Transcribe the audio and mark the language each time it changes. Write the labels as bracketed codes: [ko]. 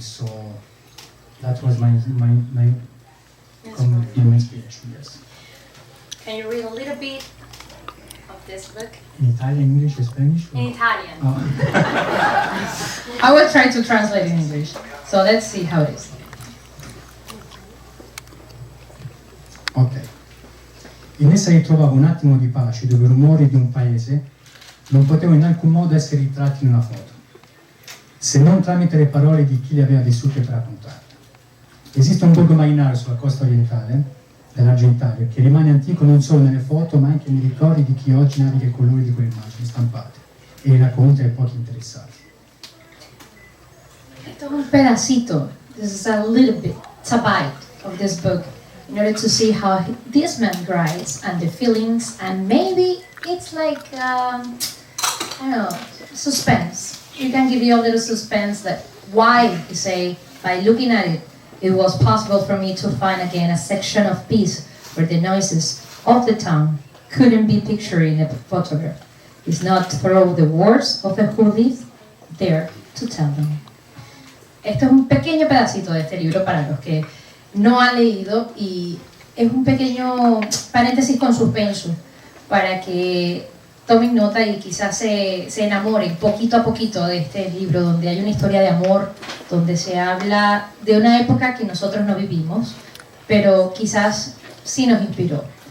[en] So, that was my inspiration, yes. Can you read a little bit of this book? In Italian, English, Spanish? In Italian. Oh. I will try to translate in English, so let's see how it is. Ok. [it] In essa ritrovavo un attimo di pace dove i rumori di un paese non potevano in alcun modo essere ritratti in una foto, se non tramite le parole di chi le aveva vissute per raccontarle. Esiste un borgo marinario sulla costa orientale dell'Argentario che rimane antico non solo nelle foto ma anche nei ricordi di chi oggi naviga i colori di quelle immagini stampate e li racconta ai pochi interessati. [es] Esto es un pedacito, [en] this is a little bit, it's a bite of this book, in order to see how this man writes and the feelings, and maybe it's like, I don't know, suspense. You can give you a little suspense that why, you say, by looking at it, it was possible for me to find again a section of peace where the noises of the town couldn't be pictured in a photograph. It's not through the words of the who live there to tell them. [es] Esto es un pequeño pedacito de este libro para los que no han leído y es un pequeño paréntesis con suspenso para que tomen nota y quizás se enamoren poquito a poquito de este libro, donde hay una historia de amor, donde se habla de una época que nosotros no vivimos, pero quizás sí nos inspiró.